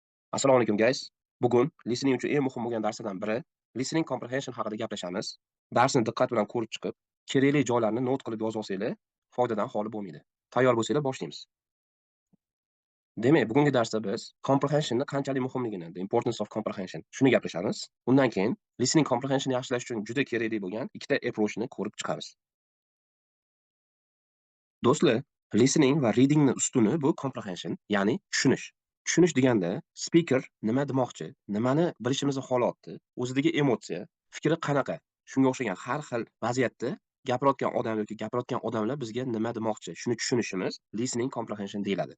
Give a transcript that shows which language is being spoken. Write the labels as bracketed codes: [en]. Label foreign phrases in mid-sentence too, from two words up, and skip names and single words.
[uz] Assalomu alaykum guys. Bugun listening uchun eng muhim bo'lgan darslardan biri [en] listening comprehension [uz] haqida gaplashamiz. Darsni diqqat bilan ko'rib chiqib, kerakli joylarni not qilib yozib olsanglar, foydadan xoli bo'lmaydi. Tayyor bo'lsanglar boshlaymiz. Demak, bugungi darsda biz comprehensionni qanchalik muhimligini, [en] the importance of comprehension [uz] shuni gaplashamiz. Undan keyin listening comprehension yaxshilash uchun juda kerakli bo'lgan ikkita approachni ko'rib chiqamiz. Do'stlar, listening va readingni ustuni bu comprehension, ya'ni tushunish. Tushunish deganda speaker nima demoqchi, nimani bilishimizni xohlayapti, o'zidagi emotsiya, fikri qanaqa, shunga o'xshagan har xil vaziyatda gapirayotgan odam yoki gapirayotgan odamlar bizga nima demoqchi, shuni tushunishimiz [en] listening comprehension [uz] deyiladi.